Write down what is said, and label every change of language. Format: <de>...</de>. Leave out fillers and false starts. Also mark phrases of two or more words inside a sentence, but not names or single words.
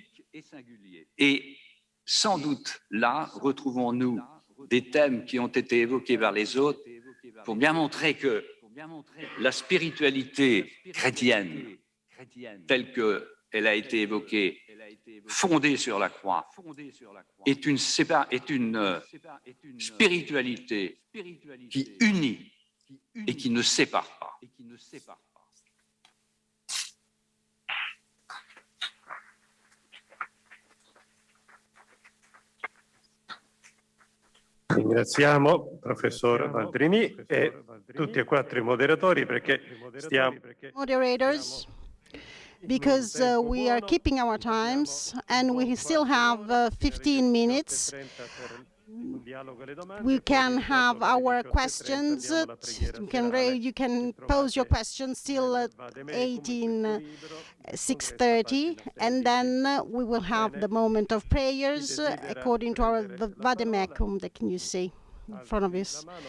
<fr>Et sans doute là, retrouvons-nous des thèmes qui ont été évoqués par les autres pour bien montrer que la spiritualité chrétienne, telle qu'elle a été évoquée, fondée sur la croix, est une spiritualité qui unit et qui ne sépare pas.</fr> <it>Ringraziamo professor Valdrini e tutti e quattro I moderatori perché stiamo...</it> <en>Moderators, because we are keeping our times and we still have 15 minutes. We can have our questions. You can pose your questions till 6:30, and then we will have the moment of prayers according to our vademecum that can you see in front of us.</en>